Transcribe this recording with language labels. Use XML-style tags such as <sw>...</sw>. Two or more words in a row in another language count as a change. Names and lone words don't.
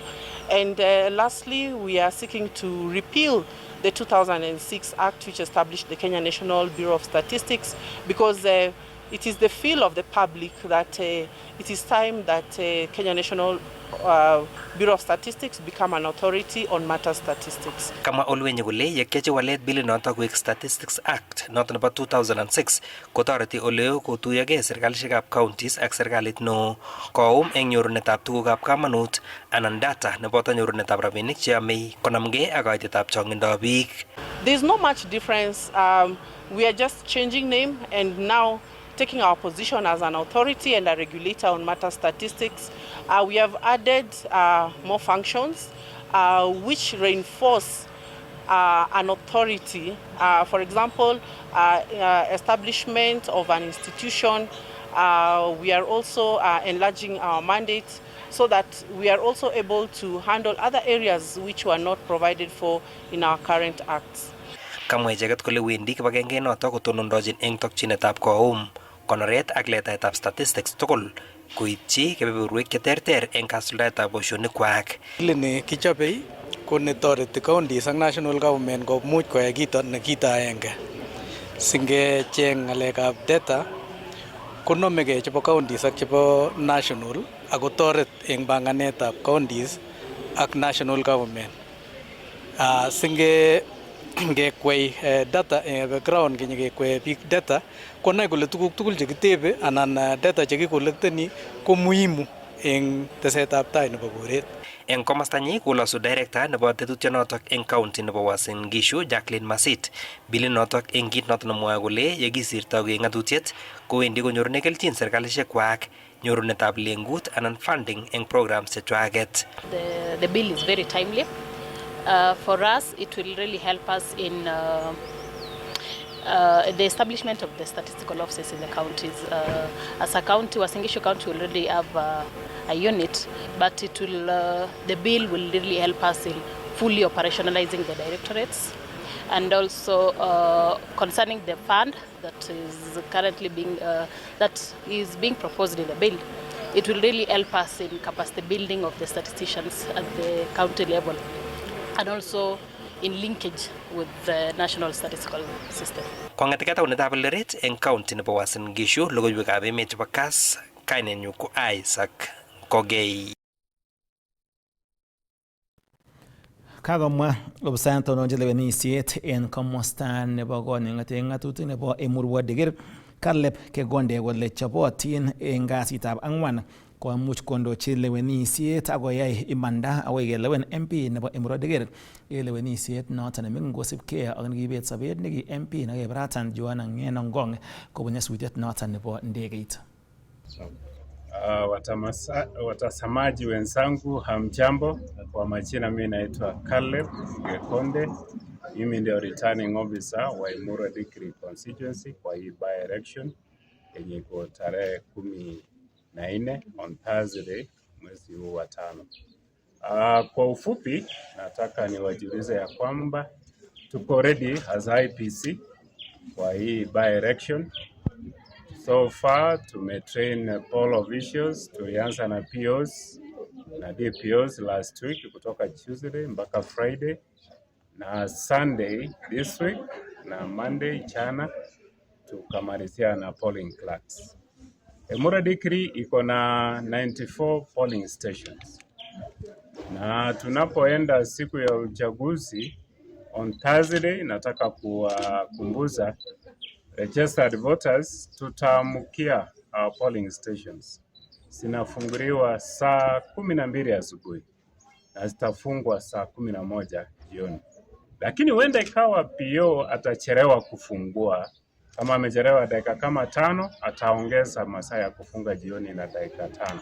<en>And lastly, we are seeking to repeal the 2006 Act, which established the Kenya National Bureau of Statistics, because it is the feel of the public that it is time that Kenya National Bureau of Statistics become an authority on matter statistics.</en> <kln>Kama Olwenye kole yekeche walet bili notok koek Statistics Act notok nebo 2006 kotoreti oleo kotuyogei serkalishekab counties ak serikalit neo koum eng nyorunetab tugukab kamanut anan data neboto nyorunetab rabinik cheyamei konamgei ak kaitetab chong'indab biik.</kln> <en>There is not much difference. We are just changing name and now taking our position as an authority and a regulator on matter statistics. We have added more functions which reinforce an authority. For example, establishment of an institution. We are also enlarging our mandate so that we are also able to handle other areas which were not provided for in our current acts.</en> <kln>Kamwa icheket kole wendi kibagenge notok kotonondochin eng tokchinetab koum konoret ak letaetab statistics tugul koityi kebeberwek cheterter eng kasuldaetab boisionikwak. Ni kichobei ko netoreti counties ak national government komuch koyai kito nekito aenge. Singecheng ng'alekab data konomegei chebo counties ak chebo national ako toret eng banganetab counties ak national government. Ngekwei</kln> <en>data background</en> <kln>ngekwei</kln> <en>big data</en> <kln>konai kole tuguk tugul chekitebe anan data chekikolekteni ko muhimu eng tesetab tai nebo koret. Eng komastanyi kolosu director nebo tetutyonotok eng county nebo Uasin Gishu Jacqueline Masit bili notok eng kit notok nemwoe kole yekisirto koek ng'atutiet kowendi konyorune kelchin serikalishekwak nyorunetab lengut anan funding eng programs chechwaket.</kln> <en>The bill is very timely. For us, it will really help us in the establishment of the statistical offices in the counties. As a county, Uasin Gishu County will already have a unit, but it will, the bill will really help us in fully operationalizing the directorates, and also concerning the fund that is currently being proposed in the bill. It will really help us in capacity building of the statisticians at the county level, and also in linkage with the national statistical system.</en> <kln>Kong'etikei taunetab Eldoret eng county nebo Uasin Gishu, logoiwekab emet chebo Kass, kainenyu ko Isaac Kogei. Kakomwa ofisayan tononjin lewenisiet en komosta nebo koning'ete ng'atutik nebo Emurua Dikir Caleb Kegonde kole chobotin en kasitab ang'wan komuch kondochi lewenisiet akoyai imanda akoi kelewen MP nebo Emurua Dikir en lewenisiet noton neming'in kosipkei ak nekibet sobet neki MP nekebratan Joanna Ng'eno Ngong kobun nyasutiet noton nebo ndegeit.</kln> <sw>Watazamaji wenzangu, hamjambo. Kwa majina mimi naitwa Caleb Kegonde. Mimi ndio</sw> <en>returning officer</en> <sw>wa Emurua Dikir constituency kwa hii</sw> <en>by election</en> <sw>yenye iko tarehe 14</sw> <en>on Thursday</en> <sw>mwezi huu wa 5. Kwa ufupi nataka niwajulishe ya kwamba tuko</sw> <en>ready as IPC</en> <sw>kwa hii</sw> <en>by election. So far</en> <sw>tumetrain</sw> <en>poll officials,</en> <sw>tulianza na POs na DPOs</sw> <en>last week</en> <sw>kutoka Tuesday mpaka Friday na</sw> <en>Sunday this week</en> <sw>na Monday jana tukamalizia na</sw> <en>polling clerks.</en> <sw>Emurua Dikir iko na 94</sw> <en>polling stations.</en> <sw>Na tunapoenda siku ya uchaguzi</sw> <en>on Thursday,</en> <sw>nataka kuwakumbusha</sw> <en>registered voters</en> <sw>tutaamkia</sw> <en>our polling stations</en> <sw>zinafunguliwa saa 12 asubuhi na zitafungwa saa 11 jioni, lakini huenda ikawa PO atachelewa kufungua. Kama amechelewa dakika kama 5, ataongeza masaa ya kufunga jioni na dakika 5.</sw>